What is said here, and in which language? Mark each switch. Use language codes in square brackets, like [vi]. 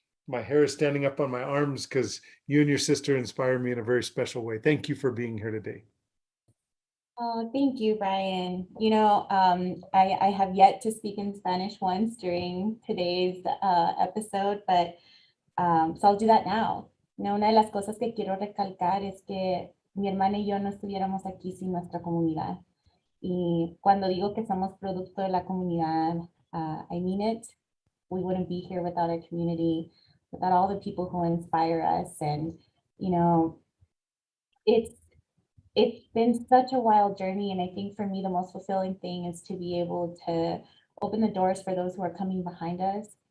[en] My hair is standing up on my arms because you and your sister inspire me in a very special way. Thank you for being here today. Oh, thank you, Brian. I have yet to speak in Spanish once during today's episode, but so I'll do that now. [es] Una de las cosas que quiero recalcar es que mi hermana y yo no estuviéramos aquí sin nuestra comunidad. Y cuando digo que somos producto de la comunidad, [en] I mean it. We wouldn't be here without our community, without all the people who inspire us. And, it's been such a wild journey. And I think for me, the most fulfilling thing is to be able to open the doors for those who are coming behind us.